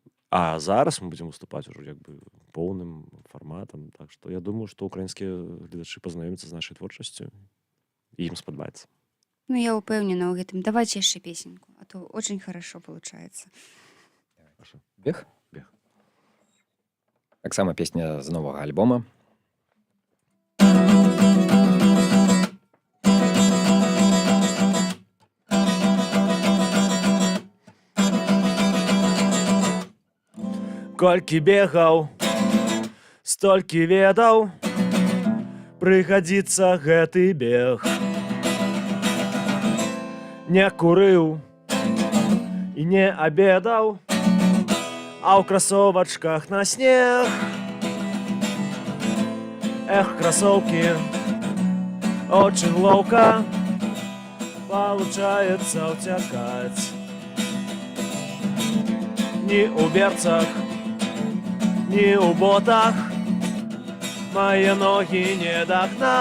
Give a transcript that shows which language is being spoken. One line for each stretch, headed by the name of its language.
Belarusian: А зараз мы будзем выступаць ужо як бы поўным фарматам. Так што я думаю, што украінскія гледачы пазнаёмяцца з нашай творчасцю і ім спадабаецца. Ну, я упэўнена ў гэтым.
Russian: Давайте яшчэ песенку, а то очень хорошо получается. Прошу.
Belarusian: Бег? Бег. Таксама песня з новага альбома. Колькі бегаў, столькі ведаў, прыгадзіцца гэты бег. Не курыў і не абедаў, а ў красовачках на снег.
Russian: Эх, кроссовки, очень ловко получается утекать. Ни у берцах, ни у ботах мои ноги не догнать.